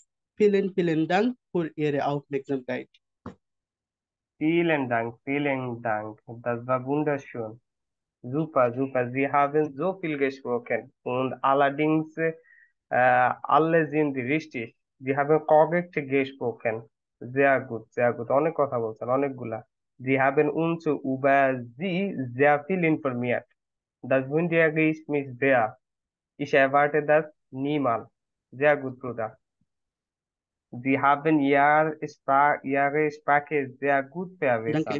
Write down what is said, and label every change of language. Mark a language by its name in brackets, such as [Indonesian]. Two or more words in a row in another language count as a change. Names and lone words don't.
[German] Vielen Dank für Ihre Aufmerksamkeit. Vielen Dank, das war wunderschön, Super. Sie haben so viel gesprochen und allerdings alle sind richtig. Sie haben korrekt gesprochen. Sehr gut. [Bangla] অনেক কথা বলছেন, অনেকগুলা। [German] Sie haben uns über sie sehr viel informiert. Das wundere ich mich sehr. Ich erwarte das niemals. Sehr gut, Bruder. Sie haben Ihre Sprache sehr gut Danke.